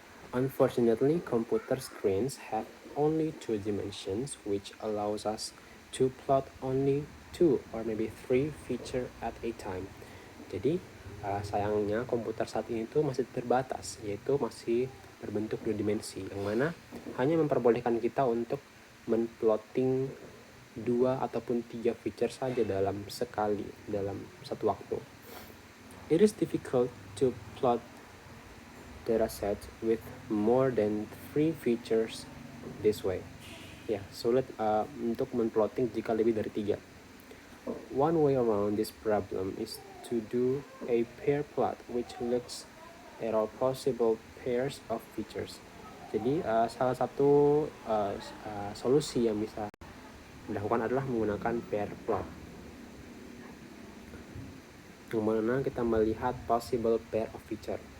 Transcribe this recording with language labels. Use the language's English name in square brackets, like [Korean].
[English] Unfortunately, computer screens have only 2 dimensions, which allows us to plot only 2 or maybe 3 feature at a time. [Indonesian] Jadi sayangnya komputer saat ini itu masih terbatas, yaitu masih berbentuk 2 dimensi, yang mana hanya memperbolehkan kita untuk menplotting 2 ataupun 3 feature saja dalam satu waktu. [English] It is difficult to plot dataset with more than 3 features this way. [Indonesian] Ya, sulit untuk menplotting jika lebih dari 3. [English] One way around this problem is to do a pair plot which looks at all possible pairs of features. [Indonesian] Jadi salah satu solusi yang bisa dilakukan adalah menggunakan pair plot, yang mana kita melihat [English] possible pair of feature.